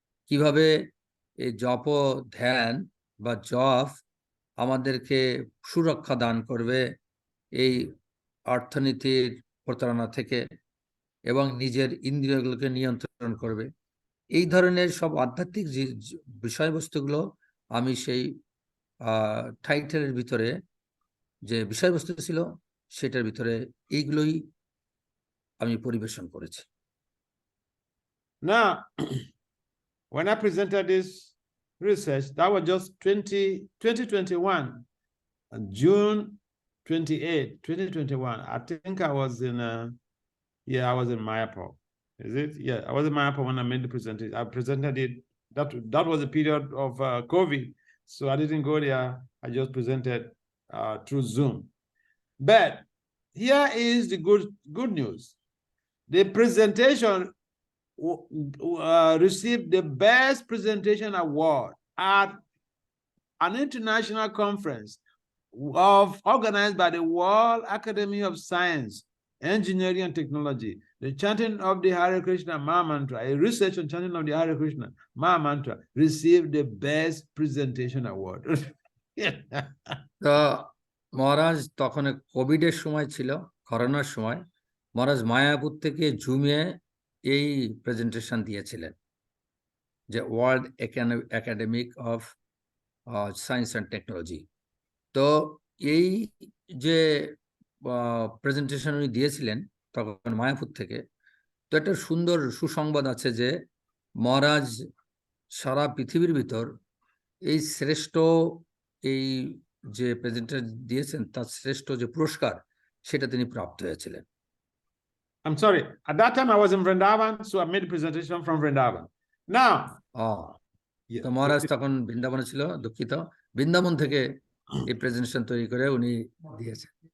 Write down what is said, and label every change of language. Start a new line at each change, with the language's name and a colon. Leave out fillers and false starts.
Bangla: কিভাবে এই জপ ধ্যান বা জপ আমাদেরকে সুরক্ষা দান করবে এই অর্থনীতির প্রতারণা থেকে, এবং নিজের ইন্দ্রিয়গুলোকে নিয়ন্ত্রণ করবে। এই ধরনের সব আধ্যাত্মিক যে বিষয়বস্তুগুলো আমি সেই টাইটেলের ভিতরে যে বিষয়বস্তু ছিল সেটার ভিতরে এইগুলোই আমি পরিবেশন করেছি।
English: Now, when I presented this research, that was just 2021, June 2021. I think I was in I was in Mayapur. Is it? Yeah, I was in Mayapur when I made the presentation. I presented it. That was a period of COVID, so I didn't go there. I just presented through Zoom. But here is the good news. The presentation received the best presentation award at an international conference organized by the World Academy of Science, Engineering and Technology. The chanting of the Hare Krishna Maha Mantra, a research on chanting of the Hare Krishna Maha Mantra, received the best presentation award.
Bangla: তো মহারাজ তখন কোভিডের সময় ছিল, করোনার সময়। মহারাজ মায়াপুর থেকে জুমে এই presentation দিয়েছিলেন, যে world academic of science and technology. তো এই যে প্রেজেন্টেশন উনি দিয়েছিলেন তখন মায়াপুর থেকে, তো একটা সুন্দর সুসংবাদ আছে যে মহারাজ সারা পৃথিবীর ভিতর এই শ্রেষ্ঠ, এই যে প্রেজেন্টেশন দিয়েছেন তার শ্রেষ্ঠ যে পুরস্কার সেটা তিনি প্রাপ্ত হয়েছিলেন।
English: I'm sorry, at that time I was in Vrindavan, so I made a presentation from Vrindavan. Now,
Bangla: তো মহারাজ তখন বৃন্দাবনে ছিল, দুঃখিত, বৃন্দাবন থেকে এই প্রেজেন্টেশন তৈরি করে উনি দিয়েছেন।